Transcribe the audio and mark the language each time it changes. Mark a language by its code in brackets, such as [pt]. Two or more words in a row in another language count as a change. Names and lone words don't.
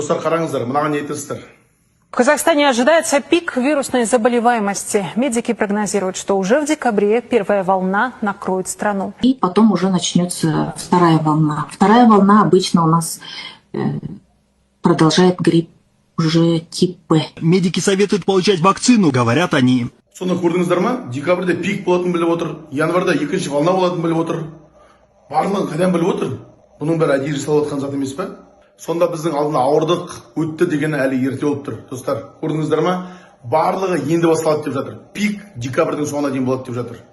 [kk] Достар, қараңыздар, мынаған не айтасыздар? [ru] В Казахстане ожидается пик вирусной заболеваемости. Медики прогнозируют, что уже в декабре первая волна накроет страну. И потом уже начнется вторая волна. Вторая волна обычно у нас продолжает грипп уже тип Б. Медики советуют получать вакцину, говорят они. [kk] Соны көрдіңіздер ма? Декабрьде пик болатынын біліп отыр, январда екінші волна болатынын біліп отыр. Барлығын қайдан біліп отыр? Бұның бәрі әдейі жасалып жатқан зат емес пе? Сонда біздің алдында ауырдық, өтті дегені әлі ерте болып тұр. Достар, көрдіңіздер ма? Барлығы енді басталады деп жатыр. Пик декабрьдің соңына дейін болады деп жатыр.